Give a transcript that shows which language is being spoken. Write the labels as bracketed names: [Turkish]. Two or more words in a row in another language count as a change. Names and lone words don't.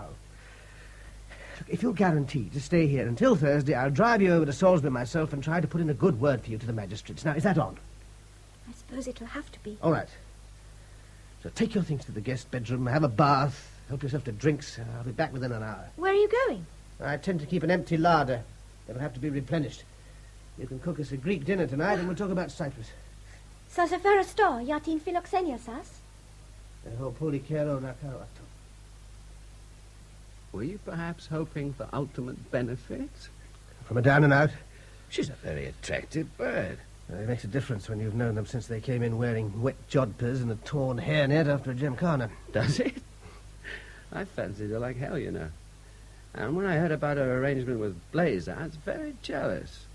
[English] Look, if you'll guarantee to stay here until Thursday, I'll drive you over to Salisbury myself and try to put in a good word for you to the magistrates. Now, is that on? I suppose it'll have to be. All right. So take your things to the guest bedroom, have a bath, help yourself to drinks. I'll be back within an hour. Where are you going? I tend to keep an empty larder. It'll have to be replenished. You can cook us a Greek dinner tonight, and we'll talk about Cyprus. [Greek] Θα σε φέρω στο για την φιλοξενία σας. Έχω πολύ καιρό να κάνω αυτό. [English] Were you perhaps hoping for ultimate benefit? From a down and out? She's a very attractive bird. It makes a difference when you've known them since they came in wearing wet jodhpurs and a torn hairnet after a gymkhana. Does it? I fancied her like hell, you know. And when I heard about her arrangement with Blazer, I was very jealous.